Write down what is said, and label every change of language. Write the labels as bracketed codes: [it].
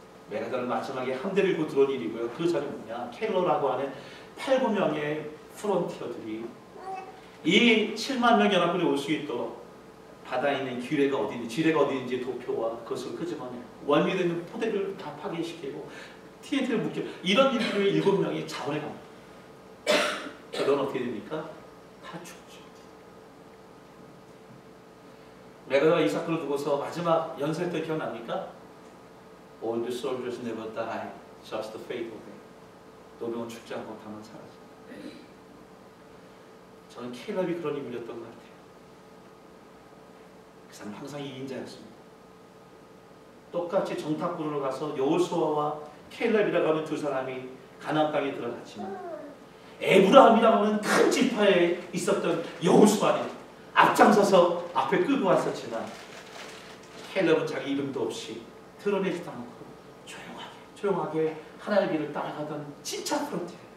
[ko] 메가더는 마지막에 함대를 이고 들어온 일이고요. 그 전에 뭐냐, 켈러라고 하는 8, 9명의 프론티어들이 이 7만 명 연합군이 올 수 있도록 바다에 있는 지뢰가 어디 있는지 도표와 그것을 끄집어내고 원위에 있는 포대를 다 파괴시키고 TNT를 묶여, 이런 일들을 7명이 자원해 갑니다. 결론은 어떻게 됩니까? 다 죽죠. 메가더가 이 사건을 두고서 마지막 연설 때 기억납니까? [en] All the soldiers never die, just the fate of them. [ko] 노병은 죽지 않고 다만 사라져. 저는 켈럽이 그런 인물이었던 것 같아요. 그 사람 항상 2인자였습니다. 똑같이 정탐꾼으로 가서 여호수아와 켈럽이라고 하는 두 사람이 가나안 땅에 들어갔지만 에브라함이라고 하는 큰 지파에 있었던 여호수아는 앞장서서 앞에 끌고 왔었지만 켈럽은 자기 이름도 없이 드러내지도 않고 조용하게 하나님의 길을 따라가던 진짜 프론티어.